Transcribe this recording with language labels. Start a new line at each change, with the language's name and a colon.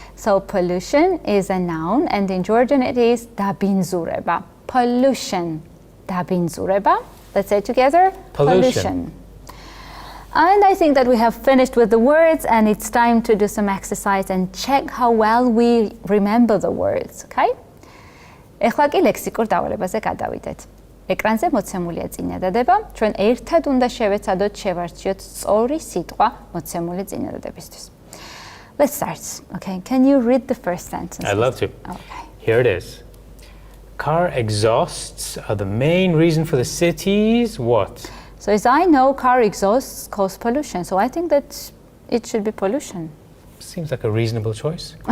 English: So pollution is a noun, and in Georgian it is დაბინძურება. Pollution, დაბინძურება. Let's say it together. Pollution. And I think that we have finished with the words, and it's time to do some exercise and check how well we remember the words, okay?
Georgian: ეხლა კი ლექსიკურ დავალებაზე გადავიდეთ. ეკრანზე მოცემულია წინადადება. ჩვენ ერთად უნდა შევეცადოთ შევარჩიოთ სწორი სიტყვა მოცემული წინადადებისთვის.
English: Let's start. Okay, can you read the first sentence? I'd love to. Okay. Here it is. Car exhausts are the main reason for the city's what? So as I know, car exhausts cause pollution. So I think that it should be pollution. Seems like a reasonable choice.